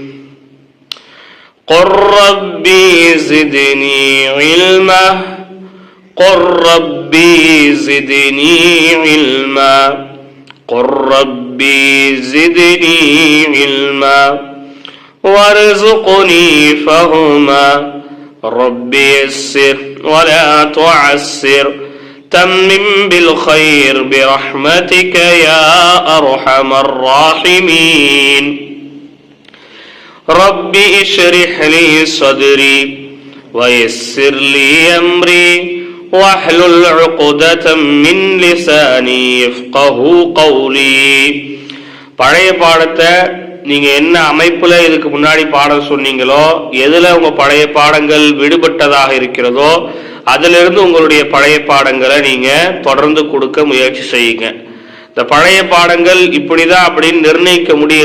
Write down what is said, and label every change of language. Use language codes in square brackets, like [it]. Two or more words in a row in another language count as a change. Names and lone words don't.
[ar] قل ربي زدني علما قل ربي زدني علما قل ربي زدني علما وارزقني فهما ربي يسر ولا تعسر تمم بالخير برحمتك يا أرحم الراحمين. ربي اشرح لي صدري ويسر لي أمري واحلل عقدة من لساني يفقه قولي. [ta] பழைய பாடத்தை நீங்க என்ன அமைப்புல இதுக்கு முன்னாடி பாடம் சொன்னீங்களோ, எதுல உங்க பழைய பாடங்கள் விடுபட்டதாக இருக்கிறதோ அதிலிருந்து உங்களுடைய பழைய பாடங்களை நீங்க தொடர்ந்து கொடுக்க முயற்சி செய்யுங்க. இந்த பழைய பாடங்கள் இப்படிதான் அப்படின்னு நிர்ணயிக்க முடியல.